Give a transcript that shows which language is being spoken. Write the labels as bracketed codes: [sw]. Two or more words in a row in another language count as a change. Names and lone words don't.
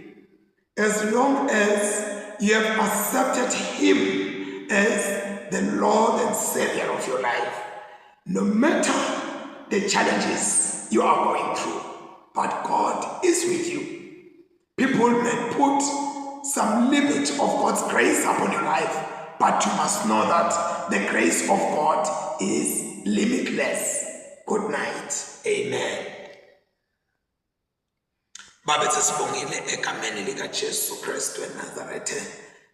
[en] As long as you have accepted Him as the Lord and Savior of your life, no matter the challenges you are going through, but God is with you. People may put some limit of God's grace upon your life, but you must know that the grace of God is limitless. Good night. Amen. [ss] Babe sesibongile egameni lika Jesu Kristu eNazaretha.